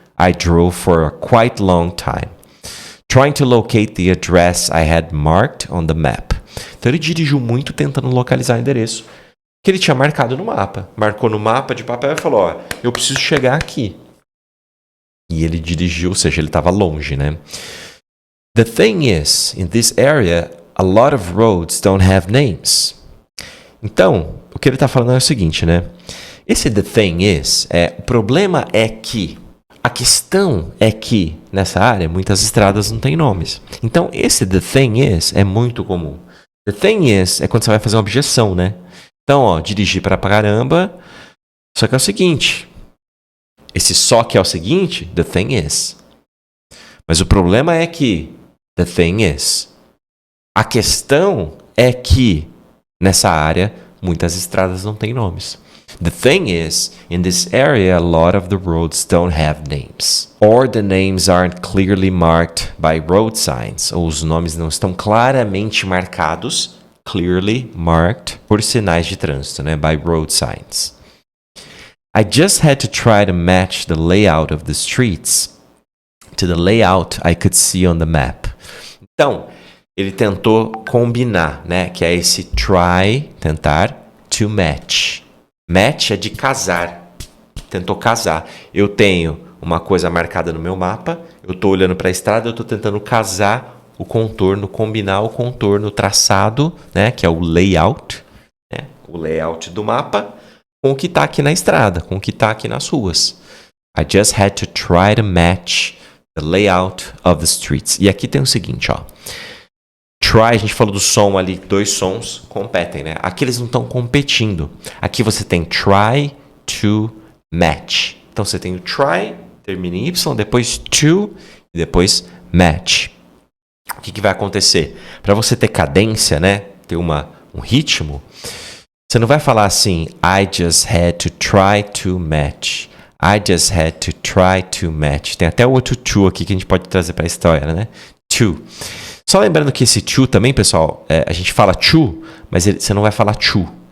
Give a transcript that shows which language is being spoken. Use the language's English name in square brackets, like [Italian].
[English] I drove for a quite long time. Trying to locate the address I had marked on the map. [Portuguese] Então ele dirigiu muito tentando localizar o endereço que ele tinha marcado no mapa. Marcou no mapa de papel e falou, eu preciso chegar aqui. E ele dirigiu, ou seja, ele estava longe, né? [English] The thing is, in this area, a lot of roads don't have names. [Portuguese] Então, o que ele está falando é o seguinte, né? Esse [English] the thing is, [Portuguese] o problema é que, a questão é que, nessa área, muitas estradas não têm nomes. Então, esse [English] the thing is [Portuguese] é muito comum. The thing is é quando você vai fazer uma objeção, né? Então, dirigir para caramba, só que é o seguinte, esse só que é o seguinte, [English] the thing is. [Portuguese] Mas o problema é que, [English] the thing is. [Portuguese] A questão é que, nessa área, muitas estradas não têm nomes. [English] The thing is, in this area, a lot of the roads don't have names. Or the names aren't clearly marked by road signs. [Portuguese] Ou os nomes não estão claramente marcados, [English] clearly marked, [Portuguese] por sinais de trânsito, né? [English] By road signs. I just had to try to match the layout of the streets to the layout I could see on the map. [Portuguese] Então, ele tentou combinar, né? Que é esse try, tentar, [English] to match. [Portuguese] Match é de casar. Tentou casar. Eu tenho uma coisa marcada no meu mapa, eu estou olhando para a estrada, eu estou tentando casar o contorno, combinar o contorno, o traçado, né? Que é o layout, né? O layout do mapa, com o que está aqui na estrada, com o que está aqui nas ruas. [English] I just had to try to match the layout of the streets. [Portuguese] E aqui tem o seguinte, ó. Try, a gente falou do som ali, 2 sons competem, né? Aqui eles não estão competindo. Aqui você tem [English] try to match. [Portuguese] Então você tem o try, termina em Y, depois to e depois match. O que vai acontecer? Para você ter cadência, né? Ter um ritmo, você não vai falar assim, [English] I just had to try to match. I just had to try to match. [Portuguese] Tem até o outro to aqui que a gente pode trazer para a história, né? To. Só lembrando que esse to também, pessoal, a gente fala to, mas você não vai falar to.